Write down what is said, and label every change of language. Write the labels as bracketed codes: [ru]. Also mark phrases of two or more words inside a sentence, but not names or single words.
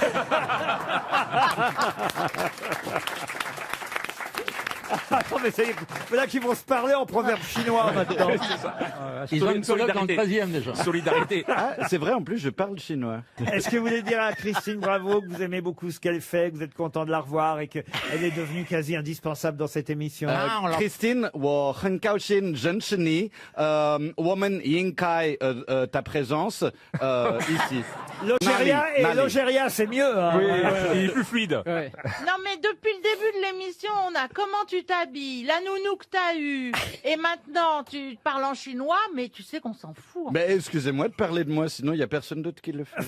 [fr] Attends, mais c'est là qu'ils vont se parler en proverbe chinois maintenant. Ils ont une colloque dans le 13e déjà. Solidarité. Ah, c'est vrai, en plus, je parle chinois. Est-ce que vous voulez dire à Christine Bravo que vous aimez beaucoup ce qu'elle fait, que vous êtes content de la revoir et qu'elle est devenue quasi indispensable dans cette émission? [zh] Christine, 我很高兴认识你。我们应该 [fr] ta présence ici. L'Algéria et Nali. l'Algéria, c'est mieux. Hein. Il est plus fluide. Ouais. Non mais depuis le début de l'émission, on a comment tu t'habilles, la nounou que t'as eue, et maintenant tu parles en chinois, mais tu sais qu'on s'en fout. Mais excusez-moi de parler de moi, sinon il y a personne d'autre qui le fait.